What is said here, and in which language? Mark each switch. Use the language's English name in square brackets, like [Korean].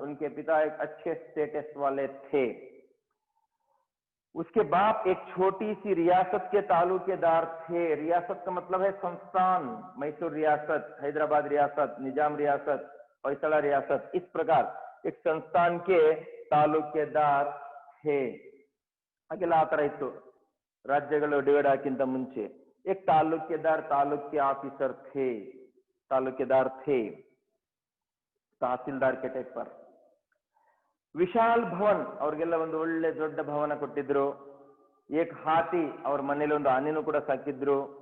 [Hindi] उनके पिता एक अच्छे स्टेटस वाले थे। उसके बाप एक छोटी सी रियासत के तालुकेदार थे। रियासत का मतलब है संस्थान, मैसूर रियासत, हैदराबाद रियासत, निजाम रियासत, फैसला रियासत, इस प्रकार एक संस्थान के तालुकेदार थे। [Kannada] ಹಾಗೆಲ್ಲ ಆ ತರ ಇತ್ತು ರಾಜ್ಯಗಳು ಡಿವೈಡ್ ಆಗಿಂತ ಮುಂಚೆ। [Hindi] एक तालुकेदार, तालुके ऑफिसर थे, तालुकेदार थे, तहसीलदार के टाइप पर। [Kannada] ವಿಶಾಲ್ ಭವನ್, ಅವ್ರಿಗೆಲ್ಲ ಒಂದು ಒಳ್ಳೆ ದೊಡ್ಡ ಭವನ ಕೊಟ್ಟಿದ್ರು। ಏಕ್ ಹಾತಿ, ಅವ್ರ ಮನೇಲಿ ಒಂದು ಆನೆನೂ ಕೂಡ ಸಾಕಿದ್ರು।